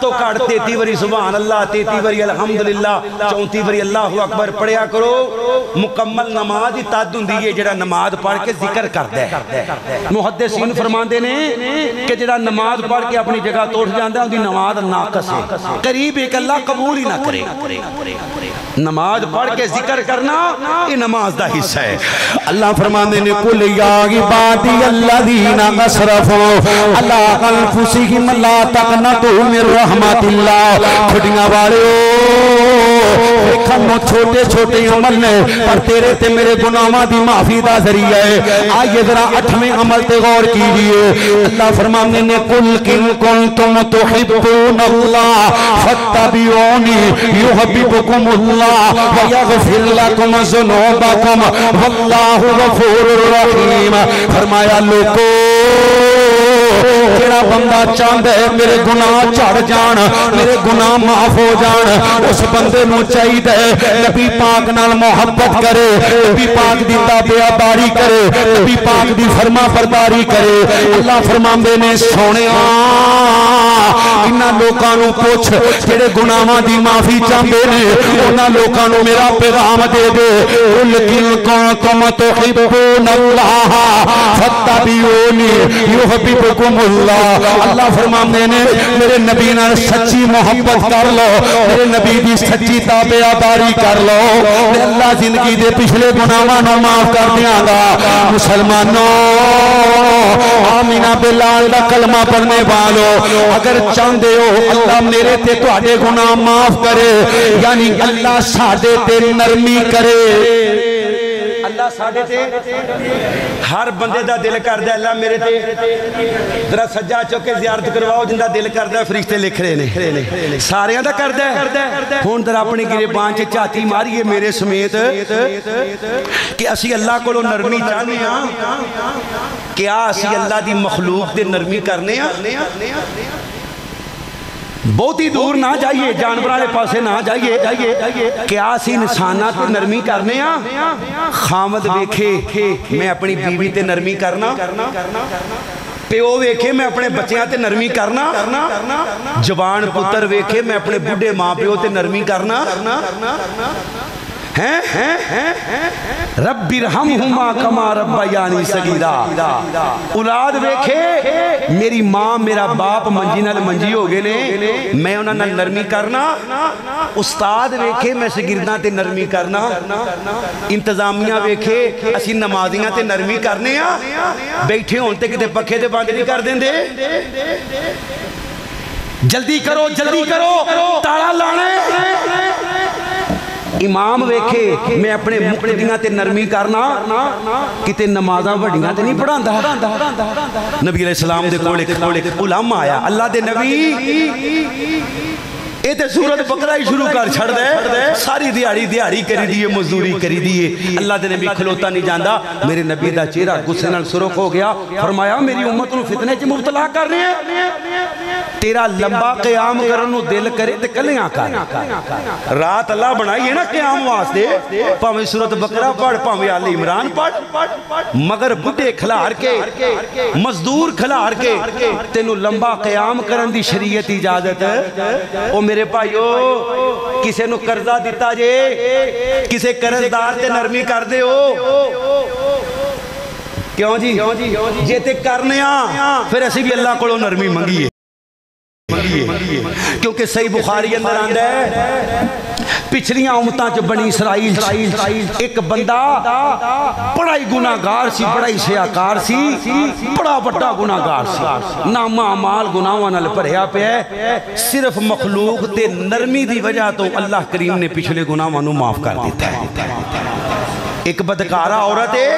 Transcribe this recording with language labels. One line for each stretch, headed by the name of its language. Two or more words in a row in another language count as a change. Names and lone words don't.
Punjabi: تو کاٹ 33 وری
Arabic: سبحان اللہ
Punjabi: 33 وری الحمدللہ 34 وری
Arabic: اللہ اکبر
Punjabi: پڑھیا کرو مکمل نماز ہی تادن دیئے جڑا نماز پڑھ کے ذکر کر دے محدثین فرماندے نے کہ جڑا نماز پڑھ کے اپنی جگہ تو اٹھ جاندے ہیں ان دی نماز ناقص ہے قریب ایک اللہ قبول ہی نہ کرے نماز پڑھ کے ذکر کرنا یہ نماز دا حصہ ہے
Arabic: اللہ
Punjabi: فرماندے نے
Arabic: قل یا عبادی الذین اسرفوا علی انفسہم لا تقنطوا من رحمت
Punjabi: اللہ کھڑیاں والے کھنو چھوٹے چھوٹے عمل نے پر تیرے تے میرے گناہاں دی معافی دا ذریعہ ہے آئیے ذرا 8ویں عمل تے غور کیجئے اللہ فرماندے نے
Arabic: قل ان کنتم تحبون اللہ فاتبعونی یحببکم اللہ ویغفر لکم ذنوبکم واللہ غفور الرحیم
Punjabi: فرمایا لوگو جڑا بندہ چاہتا ہے میرے گناہ چڑھ جان میرے گناہ معاف ہو جان اس بندے نو چاہیے نبی پاک نال محبت کرے نبی پاک دی تابعداری کرے نبی پاک دی فرما برداری کرے اللہ فرماندے نے سونیا انہاں لوکاں نو پوچھ جڑے گناہاں دی معافی چاہندے نے انہاں لوکاں نو میرا پیغام دے دے
Arabic: قل ان کنتم تحبون اللہ فاتبعونی یحببکم اللہ
Punjabi: اللہ فرماندے نے میرے نبی نال سچی محبت کر لو میرے نبی دی سچی تابعداری کر لو تے اللہ زندگی دے پچھلے گناہاں نو معاف کر دیاں گا مسلمانوں آمینہ بلال دا کلمہ پڑھنے والو اگر چاہندے ہو اللہ میرے تے تواڈے گناہ معاف کرے یعنی اللہ ساڈے تے نرمی کرے اللہ ساڈے تے ہر بندے دا دل کردا اللہ میرے تے ذرا سجا چوکے زیارت کرواؤ جندا دل کردا فرشتے لکھ رہے نے ساریاں دا کردا ہے ہن ذرا اپنی گریبان چ چاتی ماریے میرے سمیت کہ اسی اللہ کولوں نرمی چاہنے ہاں کیا اسی اللہ دی مخلوق تے نرمی کرنے ہاں بہت ہی دور نہ جائیے جانور والے پاسے نہ جائیے کیا اسی انساناں تے نرمی کرنے ہاں خامد ویکھے میں اپنی بیوی تے نرمی کرنا پیو ویکھے میں اپنے بچیاں تے نرمی کرنا جوان پتر ویکھے میں اپنے بڈھے ماں پیو تے نرمی کرنا
Arabic: رب ارحمہما کما ربیانی صغیرا
Punjabi: اولاد ویکھے میری ماں میرا باپ منجی نال منجی ہو گئے نے میں انہاں نال نرمی کرنا استاد ویکھے میں شاگرداں تے نرمی کرنا انتظامیہ ویکھے اسی نمازیاں تے نرمی کرنے ہاں بیٹھے ہون تے کتے پکھے تے بند نہیں کر دیندے جلدی کرو تالا لانے امام ویکھے میں اپنے مقتدیاں تے نرمی کرنا کتے نمازاں وڈیاں تے نہیں پڑھاندا نبی
Arabic: علیہ السلام
Punjabi: دے کول ایک علماء آیا اللہ دے نبی اے تے سورت بقرہ ہی شروع کر چھڑ دے ساری دیہڑی کری دیئے مزدوری کری دیئے اللہ دے نبی کھلوتا نہیں جاندہ میرے نبی دا چہرہ غصے نال سرخ ہو گیا فرمایا میری امت نو فتنے چ مبتلا کر رہے ہیں تیرا لمبا قیام کرنو دل کرے تے کلیاں کر رات اللہ بنائی ہے نا قیام واسطے پاویں سورت بقرہ پڑھ پاویں آل عمران پڑھ مگر بڈھے کھلار کے مزدور کھلار کے تینو لمبا قیام کرن دی شریعت اجازت او میرے بھائیو کسے نو قرضہ دیتا جے کسے قرضدار تے نرمی کر دے ہو کیوں جی جے تے کرنے پھر اسی بھی اللہ کو نرمی منگیے کیونکہ صحیح بخاری اندر آندہ ہے پچھلیاں امتاں جو بنی اسرائیل ایک بندہ بڑا ہی گناہگار سی بڑا ہی سیاکار سی بڑا بڑا گناہگار سی نامہ عمال گناہوں نال بھریا پہ ہے صرف مخلوق تے نرمی دی وجہ تو اللہ کریم نے پچھلے گناہوں نو معاف کر دیتا ہے ایک بدکارہ عورت